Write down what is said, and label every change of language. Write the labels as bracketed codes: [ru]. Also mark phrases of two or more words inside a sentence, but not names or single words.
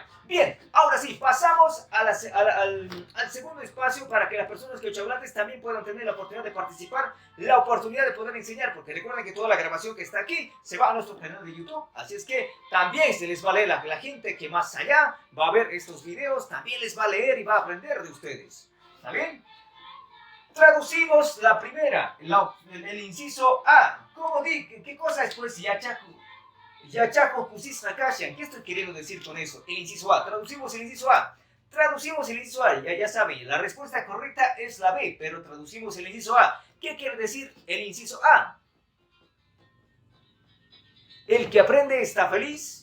[es] Bien, ahora sí, pasamos al segundo espacio para que las personas quechohablantes también puedan tener la oportunidad de participar, la oportunidad de poder enseñar, porque recuerden que toda la grabación que está aquí se va a nuestro canal de YouTube. Así es que también se les va a leer la gente que más allá va a ver estos videos, también les va a leer y va a aprender de ustedes. ¿Está bien? Traducimos la primera, el inciso A. ¿Cómo di? ¿Qué cosa es pues [qu] yachaco kusis hakashan? [es] ¿Qué estoy queriendo decir con eso? El inciso A. Traducimos el inciso A. Traducimos el inciso A, ya saben, la respuesta correcta es la B, pero traducimos el inciso A. ¿Qué quiere decir el inciso A? El que aprende está feliz.